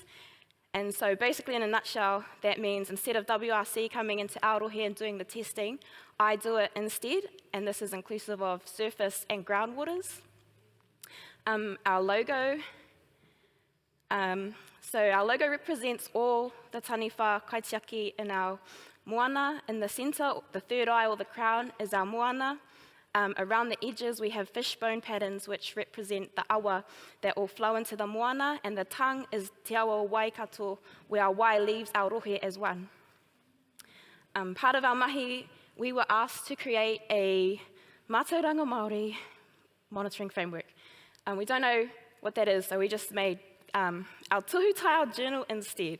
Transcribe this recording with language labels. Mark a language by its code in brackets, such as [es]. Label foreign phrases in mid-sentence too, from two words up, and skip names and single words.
[en] And so basically, in a nutshell, that means instead of WRC coming into Aotearoa and doing the testing, I do it instead, and this is inclusive of surface and groundwaters. Our logo, so our logo represents all the [mi] taniwha kaitiaki [en] in our moana. In the centre, the third eye or the crown is our moana. Around the edges, we have fishbone patterns which represent the awa that all flow into the moana, and the tongue is [mi] te awa waikato, [en] where our wai leaves our rohe as one. Part of our mahi, we were asked to create a [mi] mātauranga Māori [en] monitoring framework. We don't know what that is, so we just made our Tohu Taiao journal instead.